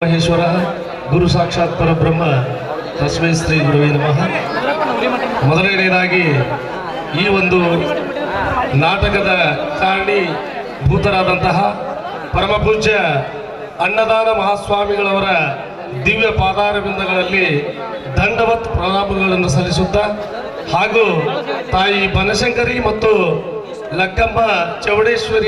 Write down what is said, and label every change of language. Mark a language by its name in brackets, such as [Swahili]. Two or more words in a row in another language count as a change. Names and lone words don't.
[Sanskrit] ಮಹೇಶ್ವರ ಗುರು ಸಾಕ್ಷಾತ್ ಪರಬ್ರಹ್ಮ ತಸ್ಮೈ ಶ್ರೀ ಗುರುವೇ ನಮಃ. [Kannada] ಮೊದಲನೆಯದಾಗಿ ಈ ಒಂದು ನಾಟಕದ ಕಾರಣೀಭೂತರಾದಂತಹ ಪರಮ ಪೂಜ್ಯ ಅನ್ನದಾನ ಮಹಾಸ್ವಾಮಿಗಳವರ ದಿವ್ಯ ಪಾದಾರವಿಂದಗಳಲ್ಲಿ ದಂಡವತ್ ಪ್ರಣಾಮಗಳನ್ನು ಸಲ್ಲಿಸುತ್ತಾ ಹಾಗೂ ತಾಯಿ ಬನಶಂಕರಿ ಮತ್ತು ಲಕ್ಕಮ್ಮ ಚೌಡೇಶ್ವರಿ